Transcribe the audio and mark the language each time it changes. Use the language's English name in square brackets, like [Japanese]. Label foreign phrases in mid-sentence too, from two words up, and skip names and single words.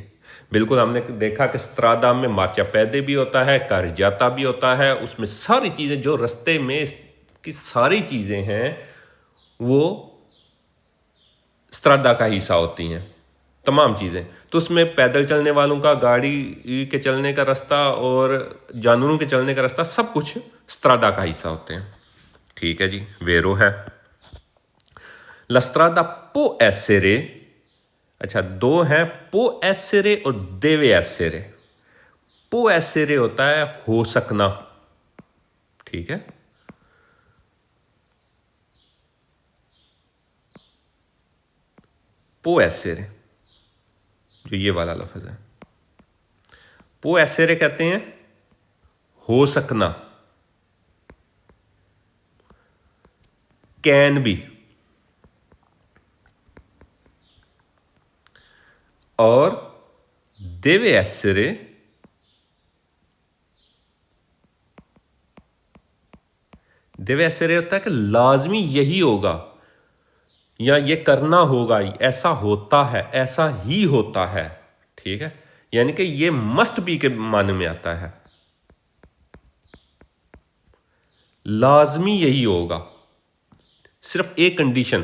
[Urdu] بالکل ہم نے دیکھا کہ سترادا میں مارچاپیدے بھی ہوتا ہے، کارجاتا بھی ہوتا ہے، اس میں ساری چیزیں جو راستے میں کی ساری چیزیں ہیں وہ سترادا کا حصہ ہوتی ہیں، تمام چیزیں. تو اس میں پیدل چلنے والوں کا، گاڑی کے چلنے کا راستہ اور جانوروں کے چلنے کا راستہ، سب کچھ سترادا کا حصہ ہوتے ہیں. ٹھیک ہے جی، ویرو ہے. [Italian] La strada può essere, [Urdu] اچھا دو ہیں, [Italian] può essere और deve essere। può essere [Urdu] ہوتا ہے ہو سکنا، ٹھیک ہے. [Italian] può essere [Urdu] جو یہ والا لفظ ہے, [Italian] può essere [Urdu] کہتے ہیں ہو سکنا, کین بھی، اور [Italian] deve essere [Urdu] ہوتا ہے کہ لازمی یہی ہوگا یا یہ کرنا ہوگا، ایسا ہوتا ہے، ایسا ہی ہوتا ہے، ٹھیک ہے. یعنی کہ یہ [English] must be [Urdu] کے معنی میں آتا ہے، لازمی یہی ہوگا، صرف ایک کنڈیشن.